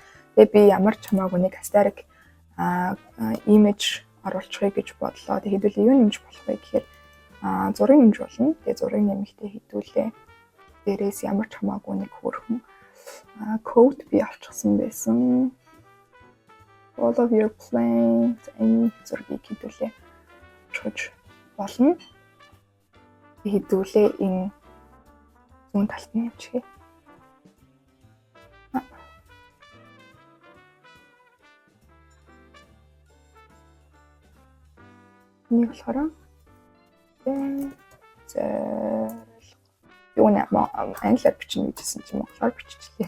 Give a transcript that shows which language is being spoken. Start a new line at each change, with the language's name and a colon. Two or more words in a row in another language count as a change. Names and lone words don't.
Mongolian: Тэгээ би ямар ч хамаагүй нэг
English: aesthetic image
Mongolian: оруулчихъя гэж бодлоо. Тэгээ хэдүүлээ юу нэмж болох вэ гэхээр зураг нэмж болно. Тэгээ зураг нэмэхдээ хэдүүлээ дээрээс ямар ч хамаагүй нэг хөөрхөн code би авчихсан байсан.
English: All of your planes
Mongolian: энэ зургийг хэдүүлээ чуж болно. Хэдүүлээ энэ зүүн талд нь явчихъя. Нэг болохоор юу нэ англиар бичнэ гэжсэн чинь монголоор биччихлээ.